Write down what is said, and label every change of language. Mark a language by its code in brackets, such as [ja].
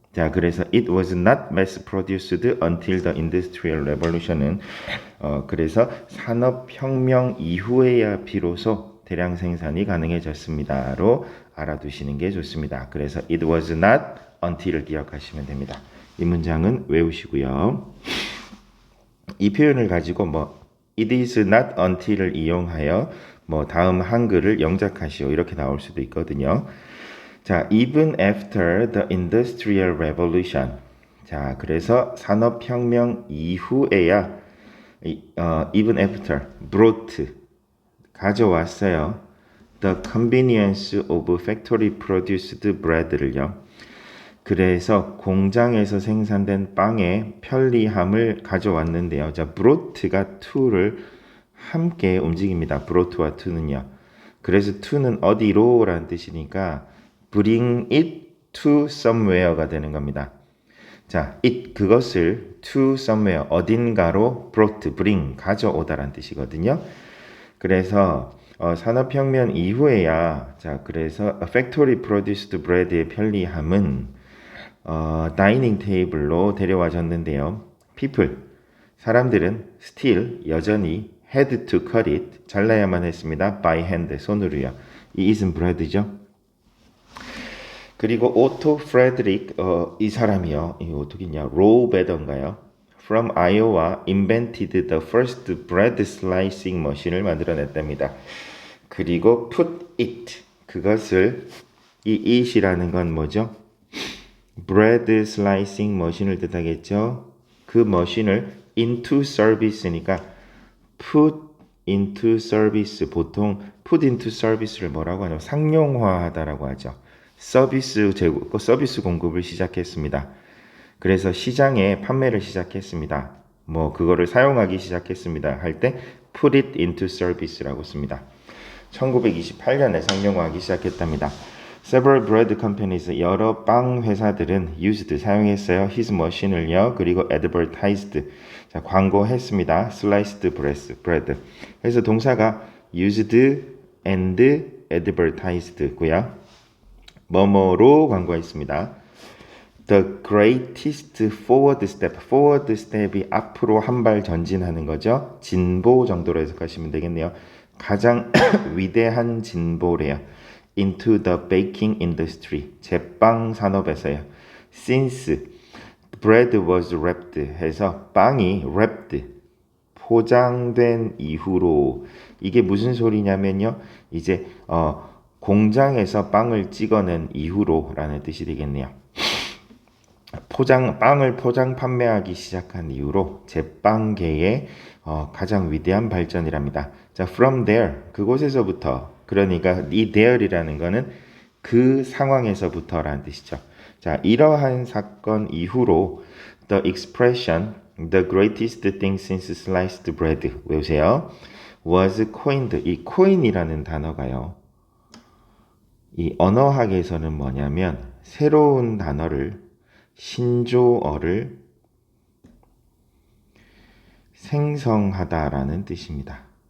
[ko] 자, 그래서 [en] it was not mass produced until the industrial revolution [ko] 은 그래서 산업혁명 이후에야 비로소 대량 생산이 가능해졌습니다로 알아두시는 게 좋습니다. 그래서 [en] it was not until [ko] 을 기억하시면 됩니다. 이 문장은 외우시고요. 이 표현을 가지고 [en] it is not until [ko] 을 이용하여 다음 한글을 영작하시오 이렇게 나올 수도 있거든요. [en] 자, even after the industrial revolution. [ko] 자, 그래서 산업혁명 이후에야 [en] even after brought [ko] 가져왔어요. [en] The convenience of factory produced bread를요. [ko] 그래서 공장에서 생산된 빵의 편리함을 가져왔는데요. 자, brought가 to를 함께 움직입니다. brought와 to는요. 그래서 to는 어디로 라는 뜻이니까 [en] bring it to somewhere [ko] 가 되는 겁니다. 자, it 그것을 to somewhere 어딘가로 brought, bring 가져오다라는 뜻이거든요. 그래서 산업혁명 이후에야 자 그래서 [en] factory produced bread [ko] 의 편리함은 다이닝 테이블로 데려와졌는데요. [en] people [ko] 사람들은 [en] still [ko] 여전히 [en] had to cut it [ko] 잘라야만 했습니다. [en] by hand [ko] 손으로요. 이 is은 bread죠. 그리고 오토 프레드릭 이 사람이요. 이 어떻게냐? 로베던가요? [en] From Iowa invented the first bread slicing machine [ko] 을 만들어냈답니다. 그리고 put it 그것을 이 it이라는 건 뭐죠? bread slicing machine을 뜻하겠죠. 그 머신을 into service니까 [en] put into service [ko] 보통 put into service를 뭐라고 하냐면 상용화하다라고 하죠. 서비스 제공, 서비스 공급을 시작했습니다. 그래서 시장에 판매를 시작했습니다. 그거를 사용하기 시작했습니다. 할 때 [en] put it into service [ko] 라고 씁니다. 1928년에 상용화하기 시작했답니다. [en] Several bread companies, [ko] 여러 빵 회사들은 used, 사용했어요. his machine을요. 그리고 advertised, 자, 광고했습니다. sliced bread. 그래서 동사가 used and advertised고요. 뭐뭐로 광고했습니다. [en] The greatest forward step. [ko] forward step이 앞으로 한 발 전진하는 거죠. 진보 정도로 해석하시면 되겠네요. 가장 위대한 진보래요. [en] Into the baking industry. [ko] 제빵 산업에서요. [en] Since bread was wrapped [ko] 해서 빵이 wrapped 포장된 이후로 이게 무슨 소리냐면요. 이제 공장에서 빵을 찍어낸 이후로라는 뜻이 되겠네요. 빵을 포장 판매하기 시작한 이후로 제빵계의 가장 위대한 발전이랍니다. 자, from there 그곳에서부터 그러니까 이 there이라는 거는 그 상황에서부터라는 뜻이죠. 자, 이러한 사건 이후로 [en] the expression the greatest thing since sliced bread [ko] 외우세요. [en] was coined [ko] 이 coin이라는 단어가요. 이 언어학에서는 뭐냐면 새로운 단어를 신조어를 생성하다라는 뜻입니다.